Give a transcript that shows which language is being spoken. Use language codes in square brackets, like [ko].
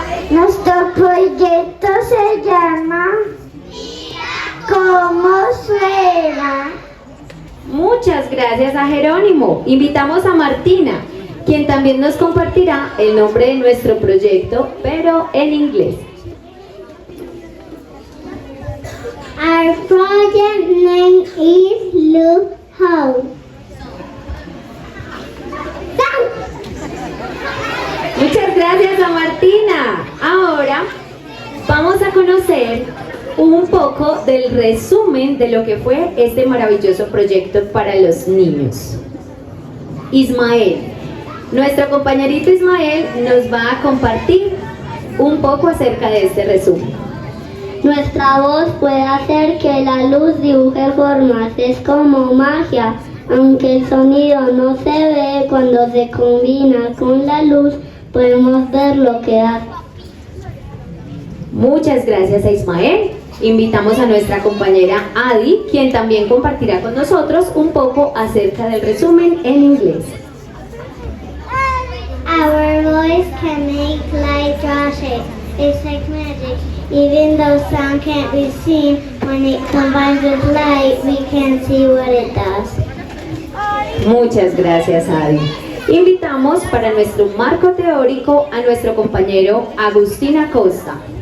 [es] Nuestro proyecto se llama ¿Cómo suena? Muchas gracias a Jerónimo. Invitamos a Martina, quien también nos compartirá el nombre de nuestro proyecto, pero en inglés. [en] Our project name is Look How. [es] Muchas gracias a Martina. Ahora vamos a conocer un poco del resumen de lo que fue este maravilloso proyecto para los niños. Ismael, nuestro compañerito Ismael, nos va a compartir un poco acerca de este resumen. Nuestra voz puede hacer que la luz dibuje formas, es como magia. Aunque el sonido no se ve, cuando se combina con la luz, podemos ver lo que hace. Muchas gracias a Ismael. Invitamos a nuestra compañera Adi, quien también compartirá con nosotros un poco acerca del resumen en inglés. [en] Our voice can make light draw shape. It's like magic. Even though sound can't be seen, when it combines with light, we can see what it does. [es] Muchas gracias, Adi. Invitamos para nuestro marco teórico a nuestro compañero Agustín Acosta.